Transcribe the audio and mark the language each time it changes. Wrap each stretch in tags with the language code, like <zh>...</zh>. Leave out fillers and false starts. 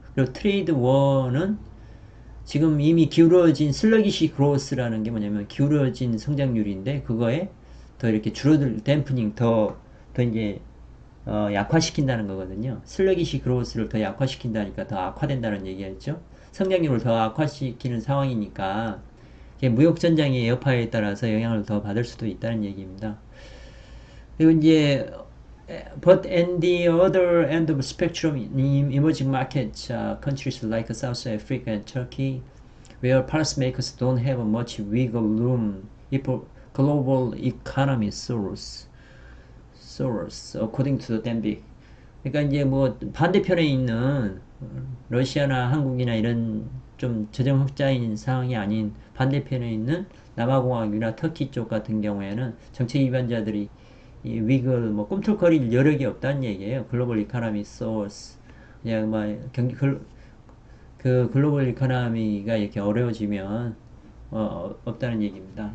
<ko>그리고 트레이드 워는 지금 이미 기울어진 슬러기시 그로스라는 게 뭐냐면 기울어진 성장률인데 그거에 더 이렇게 줄어들 댐프닝 더 이제 약화시킨다는 거거든요. 슬러기시 그로스를 더 약화시킨다니까 더 악화된다는 얘기였죠. 성장률을 더 악화시키는 상황이니까 무역 전장의 여파에 따라서 영향을 더 받을 수도 있다는 얘기입니다. 그리고 이제</ko> <en>but in the other end of the spectrum in emerging markets, countries like South Africa and Turkey, where policymakers don't have much wiggle room if global economy soars, according to the Denbick.</en> <ko>그러니까 이제 뭐 반대편에 있는 러시아나 한국이나 이런 좀 재정 흑자인 상황이 아닌 반대편에 있는 남아공화국이나 터키 쪽 같은 경우에는 정책 위반자들이 이 위글 뭐 꿈틀거릴 여력이 없다는 얘기예요. 글로벌 이코노미 소스 그냥 뭐 경기 그 글로벌 이코노미가 이렇게 어려워지면 없다는 얘기입니다.</ko>